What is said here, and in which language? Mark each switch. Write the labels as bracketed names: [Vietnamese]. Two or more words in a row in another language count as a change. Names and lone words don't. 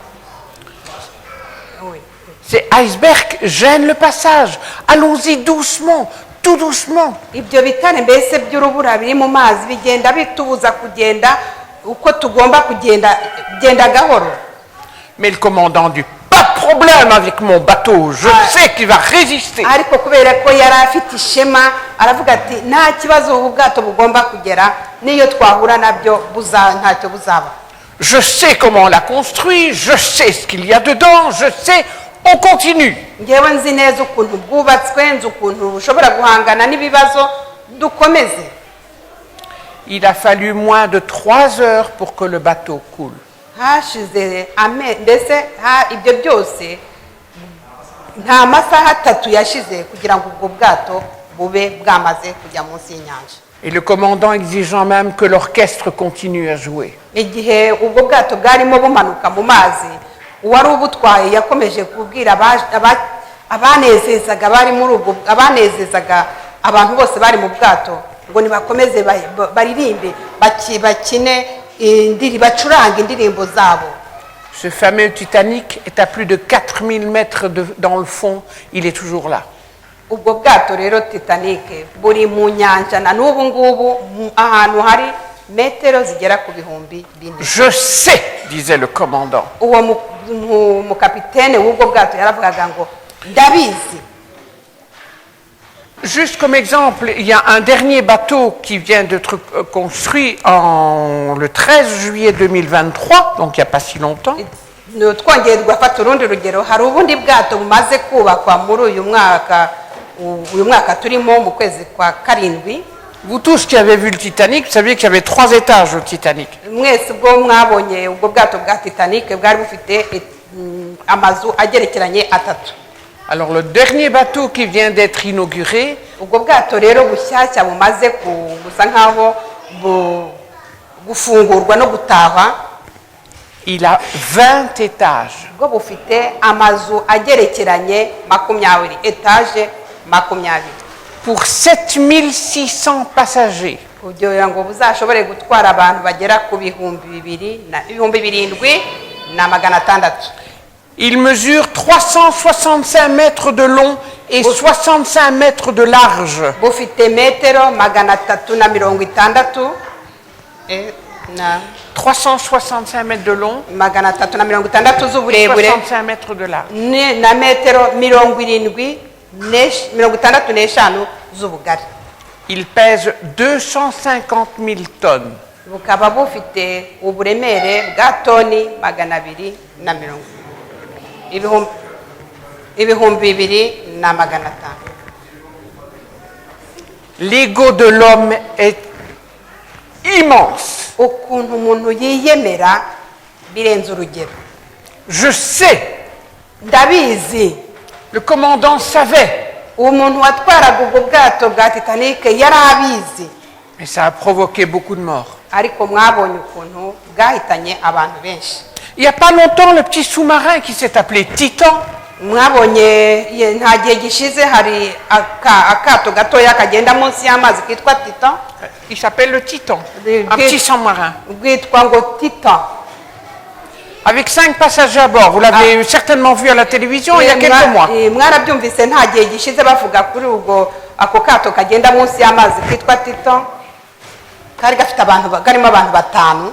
[French] Ces icebergs gênent le passage. Allons-y doucement, tout doucement. [Kinyarwanda] Ibyo bitare mbese by'urubura biri mu mazi bigenda bitubuza kugenda uko tugomba kugenda gahoro. [French] Mais le commandant dit pas de problème avec mon bateau, je sais qu'il va résister. [Kinyarwanda] Ariko kubera ko yari afite ishema aravuga ati nta kibazo ubu bwato bugomba kugera niyo twahura nabyo ntacyo buzaba. [French] Je sais comment on l'a construit, je sais ce qu'il y a dedans, je sais. On continue. [Kinyarwanda] Ngewe nzi neza ukuntu bwubatswe, nzi ukuntu bushobora guhangana n'ibibazo, dukomeze. [French] Il a fallu moins de 3 heures pour que le bateau coule. [Kinyarwanda] Hashize mbese ibyo byose nta masaha 3 yashize kugira ngo ubwo bwato bube bwamaze kujya munsi y'inyanja. [French] Et le commandant exigeant même que l'orchestre continue à jouer. [Kinyarwanda] Igihe ubwo bwato bwarimo bumanuka mu mazi, uwari ubutwaye yakomeje kubwira abanezezaga bari muri ubwo abanezezaga abantu bose bari mu bwato ngo nibakomeze baririmbe bakine bacuranga indirimbo zabo. [French] Ce fameux Titanic est à plus de 4000 mètres dans le fond, il est toujours là. [Kinyarwanda] Ubwo bwato rero Titanic buri mu nyanja na n'ubu ngubu ahantu hari metero zigera ku 4,000. [French] Je sais, disait le commandant. [Kinyarwanda] Uwo umukapitene w'ubwo bwato yaravugaga ngo ndabizi. [French] Juste comme exemple, il y a un dernier bateau qui vient d'être construit le 13 juillet 2023, donc il n'y a pas si longtemps. [Kinyarwanda] Twongeye tugafata urundi rugero, hari ubundi bwato bumaze kubakwa muri uyu mwaka turimo mu kwezi kwa karindwi. [French] Vous tous qui avez vu le Titanic, vous saviez qu'il y avait 3 étages au Titanic. [Kinyarwanda] Mwese ubwo mwabonye ubwo bwato bwa Titanic bwari bufite amazu agerekeranye 3. [French] Alors le dernier bateau qui vient d'être inauguré, [Kinyarwanda] ubwo bwato rero bushyashya bumaze gusa nkaho gufungurwa no gutahwa, [French] il a 20 étages. [Kinyarwanda] ubwo bufite amazu agerekeranye 20, etaje 20, [French] pour 7600 passagers. [Kinyarwanda] kugira ngo buzashobore gutwara abantu bagera ku 7,600. [French] Il mesure 365 mètres de long et 65 mètres de large. [Kinyarwanda] bufite metero 360 na [French] 365 mètres de long, [Kinyarwanda] 360 z'uburebure [French] 65 mètres de large. [Kinyarwanda] na metero 65 z'ubugari. [French] Il pèse 250 000 tonnes. [Kinyarwanda] bukaba bufite uburemere bwa toni 250, ibihumbi 2,500. [French] L'ego de l'homme est immense. [Kinyarwanda] ukuntu umuntu yiyemera birenze urugero. [French] Je sais, [Kinyarwanda] ndabizi, [French] le commandant savait, [Kinyarwanda] umuntu watwaraga ubwo bwato bwa Titanic yari abizi, [French] mais ça a provoqué beaucoup de morts. [Kinyarwanda] ariko mwabonye ukuntu bwahitanye abantu benshi. [French] Il n'y a pas longtemps, le petit sous-marin qui s'est appelé Titan, [Kinyarwanda] mwabonye nta gihe gishize hari akato gatoya kagenda munsi y'amazi kitwa Titan. [French] il s'appelle le Titan, un petit sous-marin, [Kinyarwanda] bwitwa ngo Titan. [French] avec 5 passagers à bord. Vous l'avez certainement vu à la télévision il y a quelques mois. [Kinyarwanda] mwarabyumvise nta gihe gishize bavuga kuri ubwo ako kato kagenda munsi y'amazi kitwa Titan, kari gafite karimo abantu 5.